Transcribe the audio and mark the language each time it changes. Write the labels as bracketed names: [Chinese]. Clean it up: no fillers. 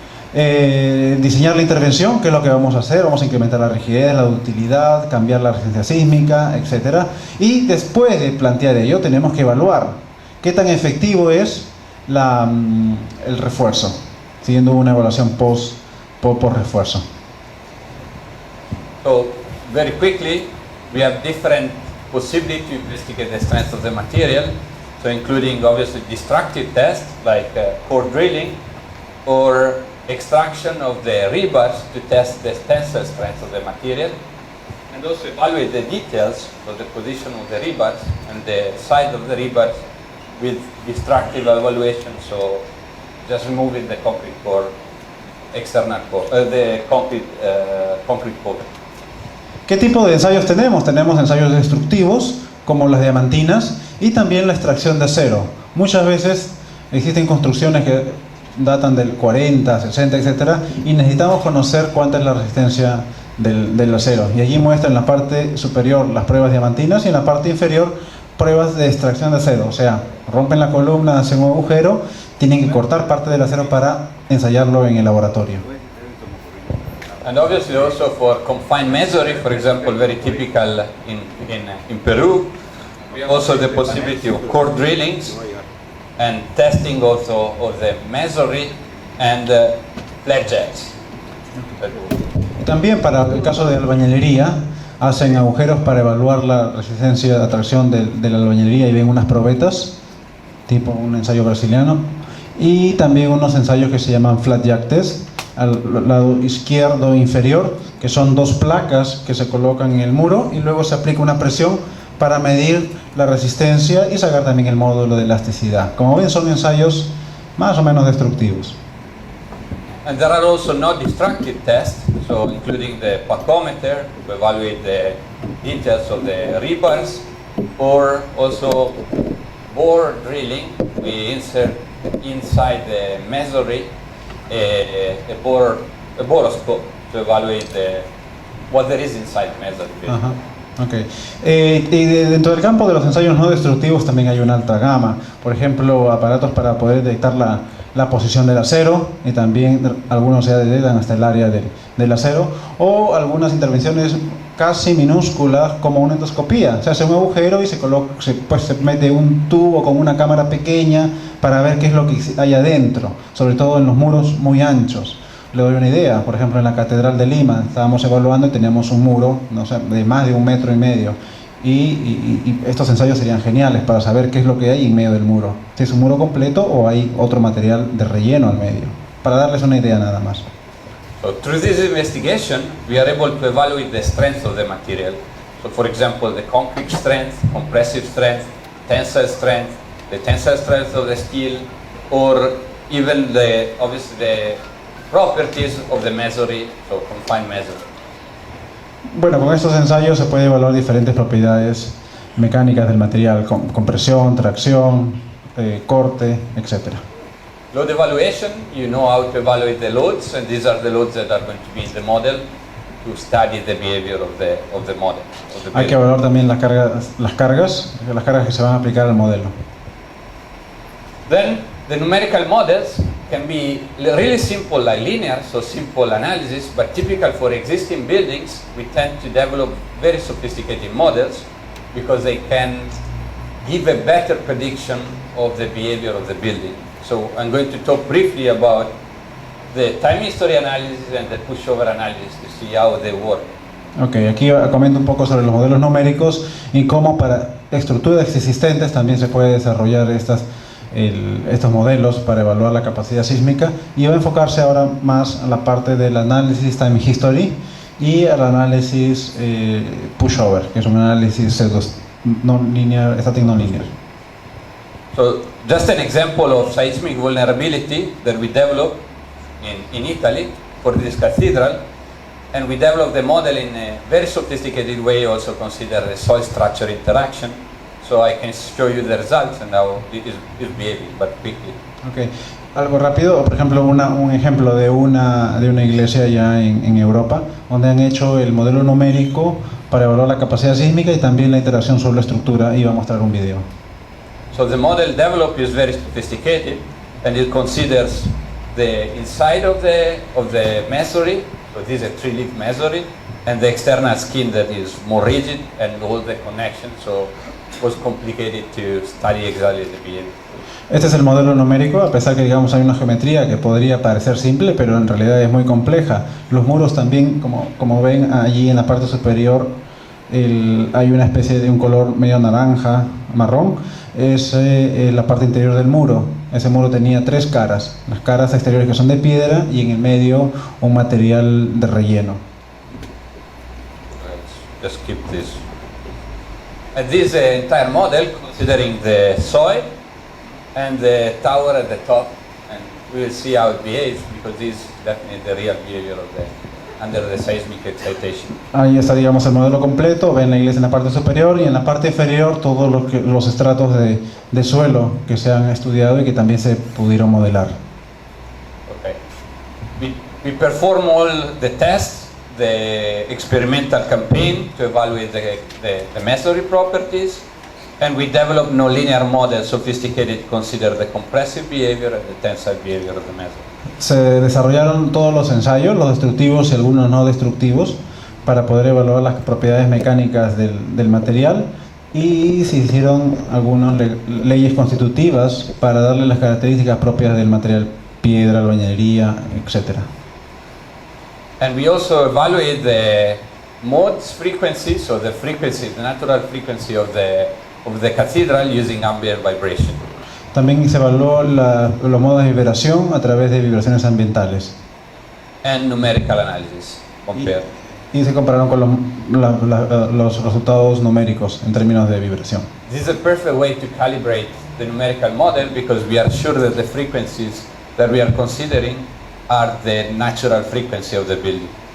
[Spanish] Diseñar la intervención, qué es lo que vamos a hacer. Vamos a incrementar la rigidez, la ductilidad, cambiar la resistencia sísmica, etc. Y después de plantear ello, tenemos que evaluar qué tan efectivo es el refuerzo, siguiendo una evaluación post refuerzo. [English] So, very quickly, we have different possibilities to investigate the strength of the material, so including obviously destructive tests like core drilling or extraction of the rebars to test the tensile strength of the material, and also evaluate the details of the position of the rebars and the size of the rebars with destructive evaluation, so just removing the concrete core, external core, the concrete core. [Spanish] ¿Qué tipo de ensayos tenemos? Tenemos ensayos destructivos, como las diamantinas, y también la extracción de acero. Muchas veces existen construcciones que datan del 40, 60, etc. y necesitamos conocer cuánta es la resistencia del acero. Y allí muestra en la parte superior las pruebas diamantinas y en la parte inferior pruebas de extracción de acero. O sea, rompen la columna, hacen un agujero, tienen que cortar parte del acero para ensayarlo en el laboratorio. [English] And obviously also for confined masonry, for example, very typical in Peru, also the possibility of core drillings and testing also of the masonry and flat jacks. [Spanish] También para el caso de albañilería, hacen agujeros para evaluar la resistencia de atracción de la albañilería y ven unas probetas, tipo un ensayo brasiliano, y también unos ensayos que se llaman flat jack test, al lado izquierdo inferior, que son dos placas que se colocan en el muro y luego se aplica una presión para medir la resistencia y sacar también el módulo de elasticidad. Como ven, son ensayos más o menos destructivos. [English] And there are also non-destructive tests, so including the packometer to evaluate the details of the rebars, or also bore drilling. We insert inside the masonry a boroscope to evaluate what there is inside the masonry. Ajá. Okay. [Spanish] Y dentro del campo de los ensayos no destructivos también hay una alta gama. Por ejemplo, aparatos para poder detectar la posición del acero, y también algunos se detectan hasta el área del acero, o algunas intervenciones casi minúsculas como una endoscopía. Se hace un agujero y se mete un tubo con una cámara pequeña para ver qué es lo que hay adentro, sobre todo en los muros muy anchos. Le doy una idea. Por ejemplo, en la Catedral de Lima estábamos evaluando y teníamos un muro, no sé, de más de 1,5 metros, y estos ensayos serían geniales para saber qué es lo que hay en medio del muro, si es un muro completo o hay otro material de relleno al medio, para darles una idea nada más. [English] So through this investigation, we are able to evaluate the strength of the material. So for example, the concrete strength, compressive strength, tensile strength, the tensile strength of the steel, or even obviously the properties of the masonry, so confined masonry. [Spanish] Bueno, con estos ensayos se puede evaluar diferentes propiedades mecánicas del material, compresión, tracción, corte, etc. [English] Load evaluation, you know how to evaluate the loads, and these are the loads that are going to be in the model to study the behavior of the model. [Spanish] Hay que evaluar también las cargas que se van a aplicar al modelo. [English] Then the numerical models can be really simple, like linear, so simple analysis, but typical for existing buildings, we tend to develop very sophisticated models because they can give a better prediction of the behavior of the building. So I'm going to talk briefly about the time history analysis and the pushover analysis to see how they work. [Spanish] Ok, aquí comento un poco sobre los modelos numéricos y cómo para estructuras existentes también se puede desarrollar estos modelos para evaluar la capacidad sísmica, y va a enfocarse ahora más a la parte del análisis time history y al análisis pushover, que es un análisis non linear, static non linear. [English] So just an example of seismic vulnerability that we developed in Italy for this cathedral, and we developed the model in a very sophisticated way, also consider the soil structure interaction. So I can show you the results and how it is behaving, but quickly. Okay. [Spanish] Algo rápido, por ejemplo, un ejemplo de una iglesia ya en Europa, donde han hecho el modelo numérico para evaluar la capacidad sísmica y también la interacción sobre la estructura, y va a mostrar un video. [English] So the model developed is very sophisticated, and it considers the inside of the masonry, so this is a 3-leaf masonry, and the external skin that is more rigid, and all the connections, so it was complicated to study exactly the behavior. [Spanish] Este es el modelo numérico, a pesar que digamos hay una geometría que podría parecer simple, pero en realidad es muy compleja. Los muros también, como ven allí en la parte superior, hay una especie de un color medio naranja, marrón, es la parte interior del muro. Ese muro tenía 3 caras, las caras exteriores que son de piedra y en el medio un material de relleno. [English] Let's just keep this. And this entire model, considering the soil and the tower at the top, and we will see how it behaves, because this is definitely the real behavior of under the seismic excitation. [Spanish] Ahí está, digamos, el modelo completo. Ven la iglesia en la parte superior y en la parte inferior todos los estratos de suelo que se han estudiado y que también se pudieron modelar. Okay. [English] We perform all the tests, the experimental campaign to evaluate the masonry properties, and we develop nonlinear models sophisticated to consider the compressive behavior and the tensile behavior of the masonry. [Spanish] Se desarrollaron todos los ensayos, los destructivos y algunos no destructivos, para poder evaluar las propiedades mecánicas del material, y se hicieron algunas leyes constitutivas para darle las características propias del material, piedra, albañilería, etc. [English] And we also evaluate the modes frequency, so the frequency, the natural frequency of the cathedral using ambient vibration. [Spanish] También se evaluó los modos de vibración a través de vibraciones ambientales. [English] And numerical analysis compared. [Spanish] Y se compararon con los resultados numéricos en términos de vibración. [English] This is a perfect way to calibrate the numerical model, because we are sure that the frequencies that we are considering are the natural frequency of the building.